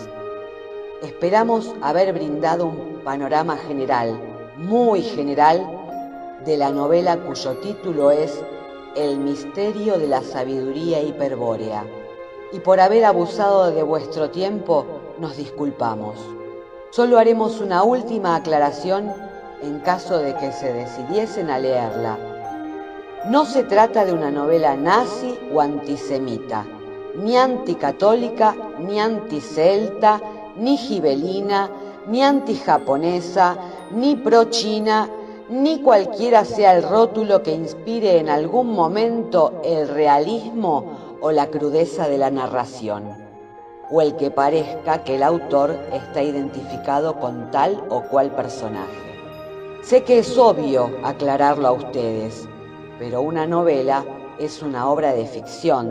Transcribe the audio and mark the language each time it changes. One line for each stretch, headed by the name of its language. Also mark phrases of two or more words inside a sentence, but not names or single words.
Spanish: Esperamos haber brindado un panorama general, muy general, de la novela cuyo título es El misterio de la sabiduría hiperbórea. Y por haber abusado de vuestro tiempo, nos disculpamos. Solo haremos una última aclaración en caso de que se decidiesen a leerla. No se trata de una novela nazi o antisemita, ni anticatólica, ni anticelta, ni gibelina, ni antijaponesa, ni pro-china, ni cualquiera sea el rótulo que inspire en algún momento el realismo o la crudeza de la narración, o el que parezca que el autor está identificado con tal o cual personaje. Sé que es obvio aclararlo a ustedes, pero una novela es una obra de ficción,